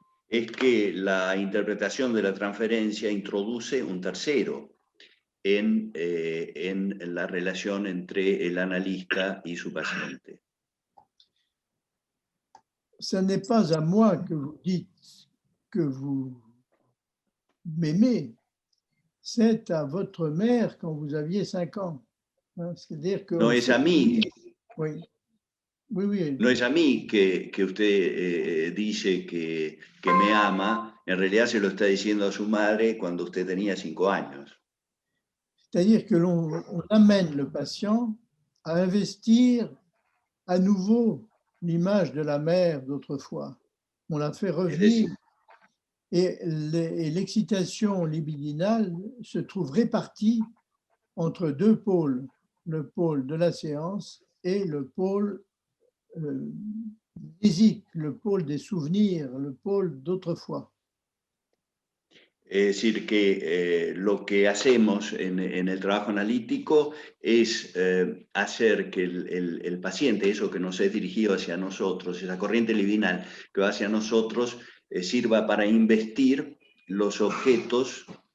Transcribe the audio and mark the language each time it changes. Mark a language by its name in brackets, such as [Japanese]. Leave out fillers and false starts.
[Spanish] es que la interpretación de la transferencia introduce un tercero en la relación entre el analista y su paciente. [French] Ce n'est pas à moi que vous dites que vous m'aimez, c'est à votre mère quand vous aviez 5 ans. Hein, c'est-à-dire que... [Spanish] No es a mí, [French] Oui, oui, oui. [Spanish] no es a mí que usted dice que me ama, en realidad se lo está diciendo a su madre cuando usted tenía 5 años. [French] C'est-à-dire que l'on amène le patient à investir à nouveau l'image de la mère d'autrefois. On la fait revenir et l'excitation libidinale se trouve répartie entre deux pôles, le pôle de la séance et le pôle physique, le pôle des souvenirs, le pôle d'autrefois. [Spanish] Es decir, que lo que hacemos en el trabajo analítico es hacer que el paciente, eso que nos es dirigido hacia nosotros, esa corriente libidinal que va hacia nosotros, sirva para investir los objetos